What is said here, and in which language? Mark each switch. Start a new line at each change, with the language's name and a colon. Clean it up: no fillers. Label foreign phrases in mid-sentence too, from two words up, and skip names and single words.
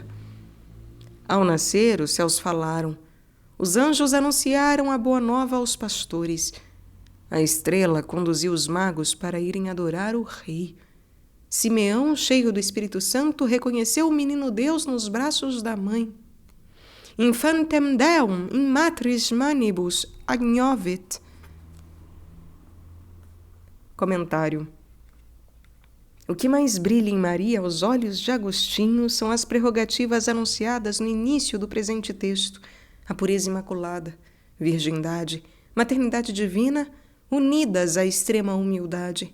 Portuguese: Ao nascer, os céus falaram. Os anjos anunciaram a boa nova aos pastores. A estrela conduziu os magos para irem adorar o Rei. Simeão, cheio do Espírito Santo, reconheceu o menino Deus nos braços da mãe.
Latin: Infantem Deum in matris manibus agnovit.
Portuguese: Comentário. O que mais brilha em Maria aos olhos de Agostinho são as prerrogativas anunciadas no início do presente texto: a pureza imaculada, virgindade, maternidade divina, unidas à extrema humildade.